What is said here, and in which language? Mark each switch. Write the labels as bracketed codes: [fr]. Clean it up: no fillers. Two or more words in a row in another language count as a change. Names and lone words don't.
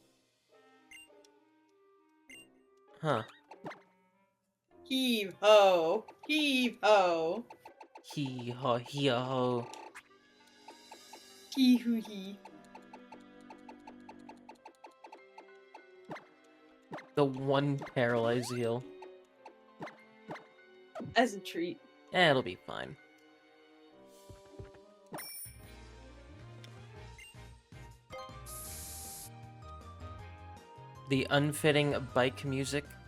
[en] Huh. Heave ho. Heave ho. Hee ho hee ho. Hee hoo hee. The one paralyzed heal. As a treat. Eh, it'll be fine. The unfitting bike music.